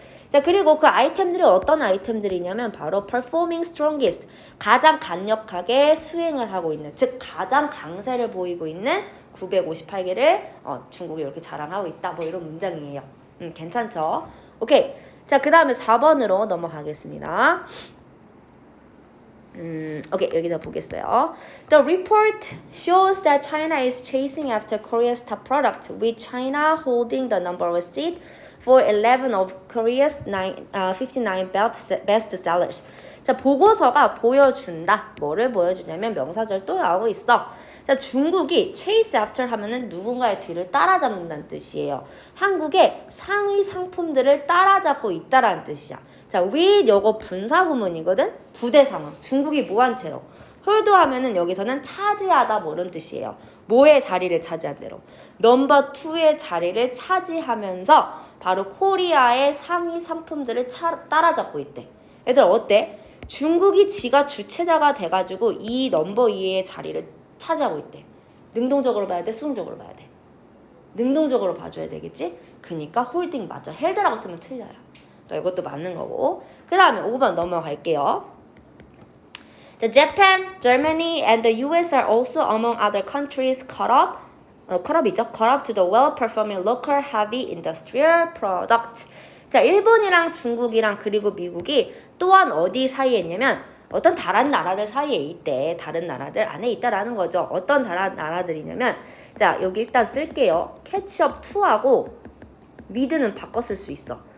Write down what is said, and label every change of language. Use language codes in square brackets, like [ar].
[ko] 자, 그리고 그 아이템들이 어떤 아이템들이냐면 바로 [en] performing strongest, [ko] 가장 강력하게 수행을 하고 있는, 즉 가장 강세를 보이고 있는 958개를 중국이 이렇게 자랑하고 있다. 뭐 이런 문장이에요. 괜찮죠? 오케이. 자, 그 다음에 4번으로 넘어가겠습니다. 오케이, 여기다 보겠어요. [en] The report shows that China is chasing after Korea's top product, with China holding the number one seat for 11 of Korea's 59 best sellers. [ko] 자, 보고서가 보여준다. 뭐를 보여주냐면 명사절 또 나오고 있어. 자, 중국이 chase after 하면은 누군가의 뒤를 따라잡는다는 뜻이에요. 한국의 상위 상품들을 따라잡고 있다라는 뜻이야. 자, with 요거 분사구문이거든. 부대 상황. 중국이 뭐한 채로. 홀드 하면은 여기서는 차지하다 뭐 이런 뜻이에요. 뭐의 자리를 차지한 대로. 넘버 2의 자리를 차지하면서 바로 코리아의 상위 상품들을 따라잡고 있대. 얘들 어때? 중국이 지가 주체자가 돼가지고 이 넘버 2의 자리를 차지하고 있대. 능동적으로 봐야 돼? 수동적으로 봐야 돼? 능동적으로 봐줘야 되겠지? 그니까 홀딩 맞아. 헬드라고 쓰면 틀려요. 이것도 맞는 거고. 그 다음에 5번 넘어갈게요. [en] The Japan, Germany, and the US are also among other countries caught up to the well-performing local heavy industrial products. [ko] 자, 일본이랑 중국이랑 그리고 미국이 또한 어디 사이에 있냐면 어떤 다른 나라들 사이에 있대. 다른 나라들 안에 있다라는 거죠. 어떤 다른 나라들이냐면, 자, 여기 일단 쓸게요. 캐치업 2하고 위드는 바꿔 쓸 수 있어.